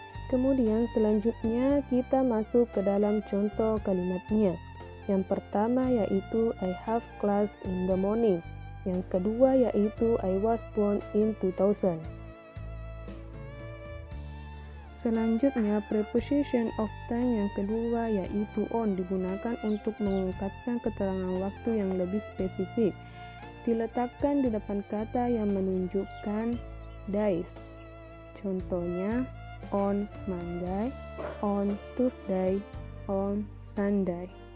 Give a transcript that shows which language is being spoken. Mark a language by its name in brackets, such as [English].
[Indonesian] Kemudian selanjutnya kita masuk ke dalam contoh kalimatnya. Yang pertama yaitu [English] I have class in the morning. [Indonesian] Yang kedua yaitu [English] I was born in 2000. [Indonesian] Selanjutnya preposition of time yang kedua yaitu on, digunakan untuk mengungkapkan keterangan waktu yang lebih spesifik. Diletakkan di depan kata yang menunjukkan days. Contohnya on Monday, on Tuesday, on Sunday.